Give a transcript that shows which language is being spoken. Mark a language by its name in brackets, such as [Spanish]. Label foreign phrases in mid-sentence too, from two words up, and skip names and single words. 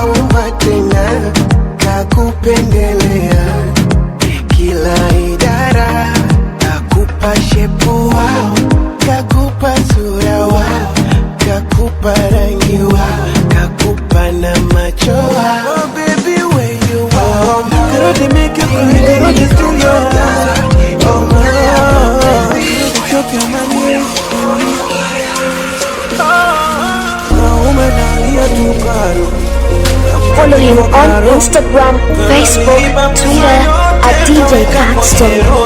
[Swahili] naomba tena, kakupendelea kila idara, kakupa shepu wao, kakupa sura wao, kakupa rangi wao, kakupa na macho wao. [English] Oh baby, where you are, girl, they make you cry, girl, they steal your heart. Oh my God, they choke your money. Oh, woman, I hear to cry. Follow him on Instagram, Facebook, Twitter at DJ Caxton.